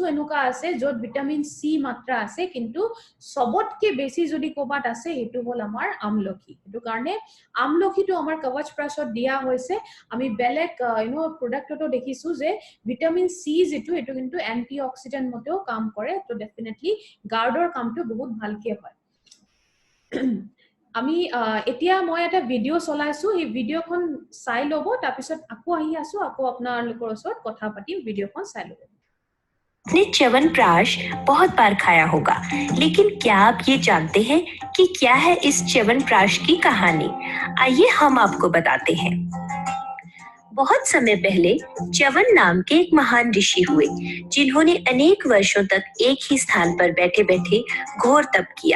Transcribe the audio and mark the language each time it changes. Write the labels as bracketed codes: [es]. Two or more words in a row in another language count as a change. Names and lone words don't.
[as] এনেকুৱা আছে যত [en] vitamin C [as] মাত্ৰা আছে কিন্তু সবতকে বেছি যদি কোবাত আছে হেতু হল আমাৰ আমলখি হেতু কাৰণে আমলখিটো আমাৰ কৱচ প্ৰাশত দিয়া হৈছে আমি বেলেগ প্ৰডাক্টটো দেখিছো যে [en] vitamin C [as] যেটো এটো কিন্তু এন্টিঅক্সিডেন্ট মতেও কাম কৰে তো ডেফিনেটলি গাৰ্ডৰ কামটো বহুত ভালকে হয় আমি এতিয়া মই এটা ভিডিও চলাইছো এই ভিডিওখন চাই লব তাৰ পিছত আকৌ আহি আছো আকৌ আপোনালোকৰ ওচৰত কথা পাতিম ভিডিওখন চাই লব [hi] आपने च्यवनप्राश बहुत बार खाया होगा, लेकिन क्या आप ये जानते हैं कि क्या है इस च्यवनप्राश की कहानी? आइए हम आपको बताते हैं। बहुत समय पहले च्यवन नाम के एक महान ऋषि हुए, जिन्होंने अनेक वर्षों तक एक ही स्थान पर बैठे-बैठे घोर तप किया।